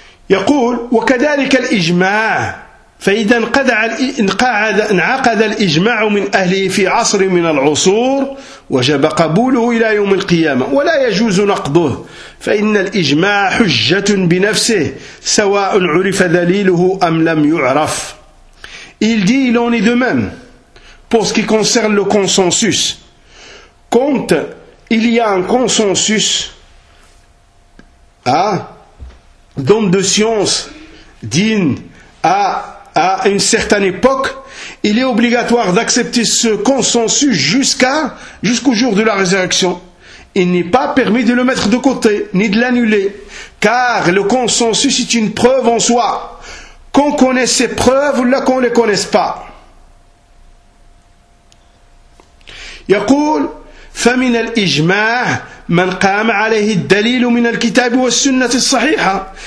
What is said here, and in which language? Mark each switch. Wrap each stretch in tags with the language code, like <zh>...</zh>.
<ar>يقول وكذلك الاجماع فاذا انقعد انقعد انعقد الاجماع من اهله في عصر من العصور وجب قبوله الى يوم القيامه ولا يجوز نقضه فان الاجماع حجه بنفسه سواء عرف دليله ام لم يعرف.</ar> <fr>Il dit il en est de même pour ce qui concerne le consensus. Quand il y a un consensus, hein, d'homme de science digne à une certaine époque, il est obligatoire d'accepter ce consensus jusqu'au jour de la résurrection. Il n'est pas permis de le mettre de côté, ni de l'annuler, car le consensus est une preuve en soi. Qu'on connaisse ces preuves ou là qu'on ne les connaisse pas.</fr> <ar>يقول فمن الإجماع من قام عليه الدليل من الكتاب والسنة الصحيحة.</ar>